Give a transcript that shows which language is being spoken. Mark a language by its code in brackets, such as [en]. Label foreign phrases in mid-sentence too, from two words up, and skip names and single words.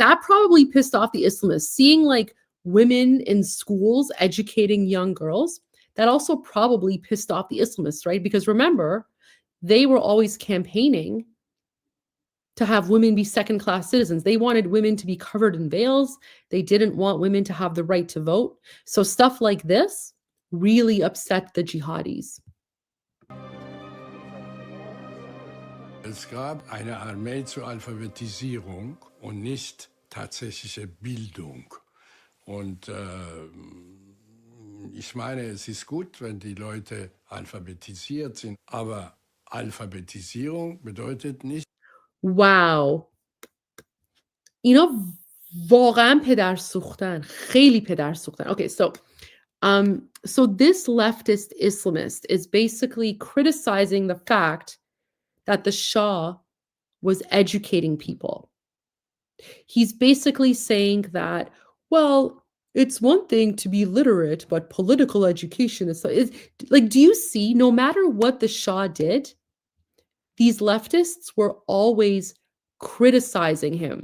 [en] That probably pissed off the Islamists. Seeing like women in schools educating young girls, that also probably pissed off the Islamists, right? Because remember, they were always campaigning to have women be second-class citizens. They wanted women to be covered in veils. They didn't want women to have the right to vote. So stuff like this really upset the jihadis. [de] Es gab eine Armee zur Alphabetisierung und nicht tatsächliche Bildung. Und ich meine, es ist gut, wenn die Leute alphabetisiert sind, aber Alphabetisierung bedeutet nicht. [fa] Wow. اینا واقعا پدر سوختن. خیلی پدر سوختن. [en] Okay, so So this leftist Islamist is basically criticizing the fact that the Shah was educating people. He's basically saying that, well, it's one thing to be literate, but political education is like, do you see, no matter what the Shah did, these leftists were always criticizing him.